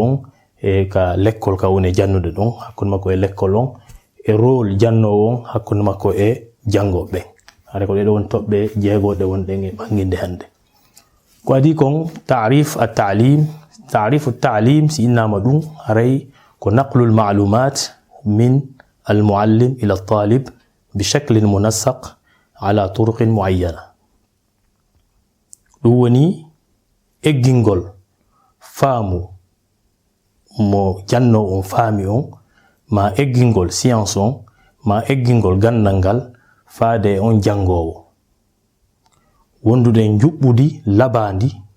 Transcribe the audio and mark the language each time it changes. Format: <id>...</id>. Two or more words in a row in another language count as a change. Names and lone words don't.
<ff>on e ka l'école ka woni jannude ɗon hakkude makko e l'école on e rôle jannowo on hakkude makko e jangoɓe hare ko ɗeɗo won toɓɓe jeegoɗe wonɗen e ɓanginde hande ko adi kon</ff> <ar>تعريف التعليم</ar> <ff>si innama ɗum haray ko</ff> <ar>نقل المعلومات من المعلم إلى الطالب بشكل منسق على طرق معينة</ar> <ff>ɗum woni eggingol faamu mo janno on faami on ma eggingol science on ma eggingol gandal ngal faade on jangowo wondude juɓɓudi labandi</ff>